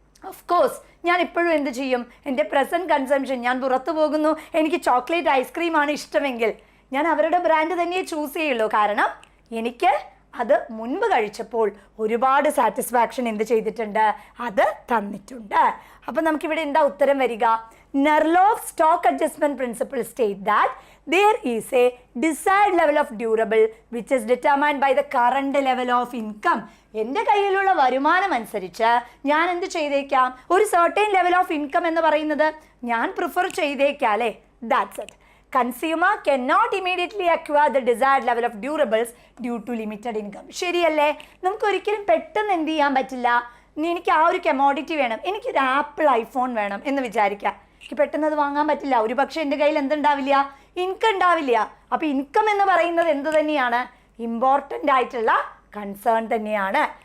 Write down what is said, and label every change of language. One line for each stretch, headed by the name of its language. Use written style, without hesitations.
Malayalam: Of course ഞാൻ ഇപ്പോഴും എന്ത് ചെയ്യും? എൻ്റെ പ്രസൻറ്റ് കൺസംഷൻ, ഞാൻ പുറത്തു പോകുന്നു, എനിക്ക് ചോക്ലേറ്റ് ഐസ്ക്രീമാണ് ഇഷ്ടമെങ്കിൽ ഞാൻ അവരുടെ ബ്രാൻഡ് തന്നെ ചൂസ് ചെയ്യുള്ളൂ. കാരണം എനിക്ക് അത് മുൻപ് കഴിച്ചപ്പോൾ ഒരുപാട് സാറ്റിസ്ഫാക്ഷൻ എന്ത് ചെയ്തിട്ടുണ്ട്? അത് തന്നിട്ടുണ്ട്. അപ്പം നമുക്കിവിടെ എന്താ ഉത്തരം വരിക?
English: Nerlove stock adjustment principle state that there is a desired level of durable which is determined by the current level of income.
Malayalam: എൻ്റെ കയ്യിലുള്ള വരുമാനം അനുസരിച്ച് ഞാൻ എന്ത് ചെയ്തേക്കാം? ഒരു
English: certain level of income
Malayalam: എന്ന് പറയുന്നത് ഞാൻ പ്രിഫർ ചെയ്തേക്കാം അല്ലേ?
English: That's it. Consumer cannot immediately acquire the desired level of durables due to limited income.
Malayalam: ശരിയല്ലേ? നമുക്ക് ഒരിക്കലും പെട്ടെന്ന് എന്ത് ചെയ്യാൻ പറ്റില്ല? എനിക്ക് ആ ഒരു കമോഡിറ്റി വേണം, എനിക്കൊരു ആപ്പിൾ ഐഫോൺ വേണം എന്ന് വിചാരിക്കാം. എനിക്ക് പെട്ടെന്ന് അത് വാങ്ങാൻ പറ്റില്ല. ഒരു പക്ഷേ എൻ്റെ കയ്യിൽ എന്തുണ്ടാവില്ല? ഇൻകം ഉണ്ടാവില്ല. അപ്പോൾ ഇൻകം എന്ന് പറയുന്നത് എന്ത് തന്നെയാണ്? ഇമ്പോർട്ടൻ്റ് ആയിട്ടുള്ള കൺസേൺ തന്നെയാണ്.